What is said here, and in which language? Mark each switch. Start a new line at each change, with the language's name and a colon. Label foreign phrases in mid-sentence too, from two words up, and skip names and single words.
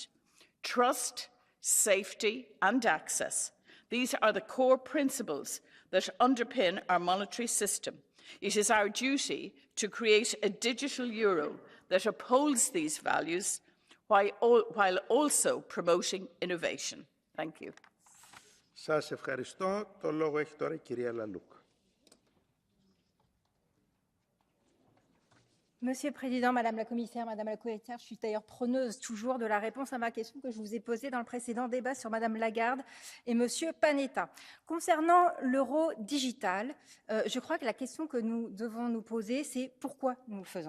English: Trust, safety and access. These are the core principles that underpin our monetary system. It is our duty to create a digital euro that upholds these values while also promoting innovation. Thank you.
Greek: Σας ευχαριστώ. Το λόγο έχει τώρα η κυρία Λαλούκ.
French: Monsieur le Président, Madame la Commissaire, Madame la Commissaire, je suis d'ailleurs preneuse toujours de la réponse à ma question que je vous ai posée dans le précédent débat sur Madame Lagarde et Monsieur Panetta. Concernant l'euro digital, je crois que la question que nous devons nous poser, c'est pourquoi nous le faisons.